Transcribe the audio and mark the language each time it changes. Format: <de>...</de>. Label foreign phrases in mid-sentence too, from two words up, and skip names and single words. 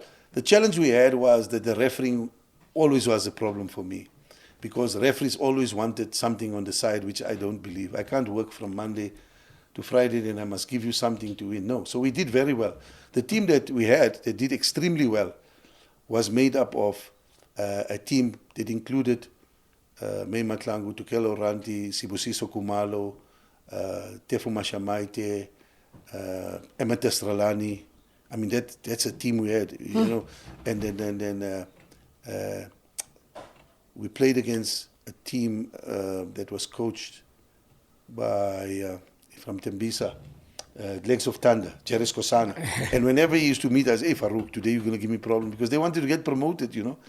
<en>The challenge we had was that the refereeing always was a problem for me, because referees always wanted something on the side, which I don't believe. I can't work from Monday to Friday, then I must give you something to win. No. So we did very well. The team that we had that did extremely well was made up of a team that included May Matlangu, Tukelo Ranti, Sibusiso Kumalo, Tefu Mashamaite, Emetes Ralani. I mean, that's a team we had, you know. And then we played against a team that was coached by, from Tembisa, Legs of Thunder, Jeris Kosana. And whenever he used to meet us, hey Farouk, today you're going to give me problem, because they wanted to get promoted, you know.</en>